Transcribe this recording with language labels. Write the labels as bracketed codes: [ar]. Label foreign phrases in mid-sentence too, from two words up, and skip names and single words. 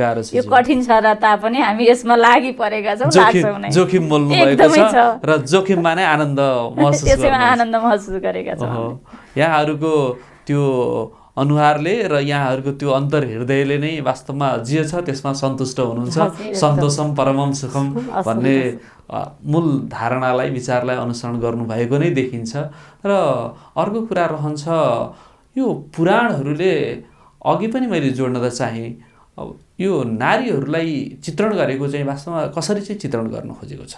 [ne] यो कठिन छ र तापनि हामी यसमा लागि परेका छौँ, लाग्छौँ नै, जोखिम मोल्नु भएको छ र जोखिममा नै आनन्द महसुस गरेका छौँ। यहाँहरूको त्यो अनुहारले र यहाँहरूको त्यो अन्तर हृदयले नै वास्तवमा जे छ त्यसमा सन्तुष्ट हुनुहुन्छ। [sa] सन्तोषम परमम सुखम [ne] भन्ने मूल धारणालाई विचारलाई अनुसरण गर्नुभएको नै देखिन्छ। र अर्को कुरा रहन्छ यो पुराणहरूले अघि पनि मैले जोड्न त चाहेँ, अब यो नारीहरूलाई चित्रण गरेको चाहिँ वास्तवमा कसरी चाहिँ चित्रण गर्न खोजेको छ?